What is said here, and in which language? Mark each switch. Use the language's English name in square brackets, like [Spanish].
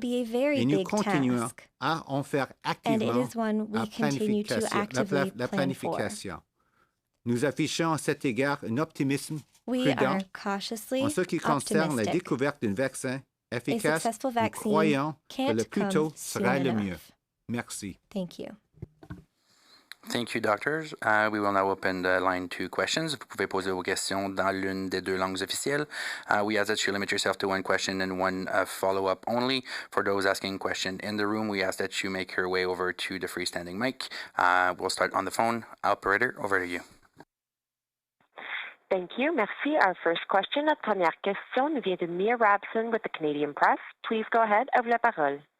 [French] Et nous continuons à en faire activement la planification. Nous affichons à cet égard un optimisme prudent en ce qui concerne la découverte d'un vaccin efficace. Nous croyons que le plus tôt sera le mieux. Merci. [English] Thank you, doctors. We will now open the line to questions. [French] Vous pouvez poser vos questions dans l'une des deux langues officielles. [English] We ask that you limit yourself to one question and one follow-up only. For those asking a question in the room, we ask that you make your way over to the freestanding mic. We'll start on the phone. Operator, over to you. Thank you. [French] Merci. [English] Our first question, [French] notre première question nous vient de [English] Mia Rabson with the Canadian Press. Please go ahead. [French] À vous la parole.